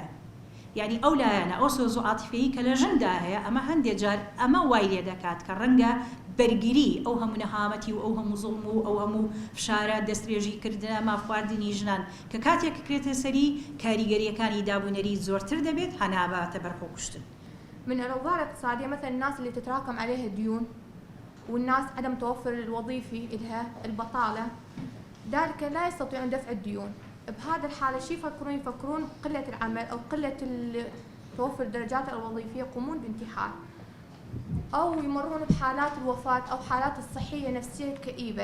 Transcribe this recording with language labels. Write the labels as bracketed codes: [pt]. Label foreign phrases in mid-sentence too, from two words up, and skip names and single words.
[ckb] یعنی ئەو لایەنە ئەو سۆز و عاتیفەیی کە لە ژندا هەیە ئەمە هەندێک جار ئەمە وای لێ دەکات کە ڕەنگە بەرگری ئەو هەموو نەهامەتی و ئەو هەموو زوڵم و ئەو هەموو فشارە دەستێژیکردنە مافخواردنی ژنان کە کاتێک کرێتە سەری کاریگەریەکانی دابوونەری زۆرتر دەبێت هەناباتە بەرخۆکوشتن. [ar] من الأوضاع الاقتصادية مثلا الناس اللي تتراكم عليها الديون والناس عدم توفر الوظيفي لها البطالة ذلك لا يستطيعون دفع الديون. بهذا الحالة شو يفكرون قلة العمل أو قلة توفر الدرجات الوظيفية يقومون بانتحار أو يمرون بحالات الوفاة أو حالات الصحية نفسية كئيبة.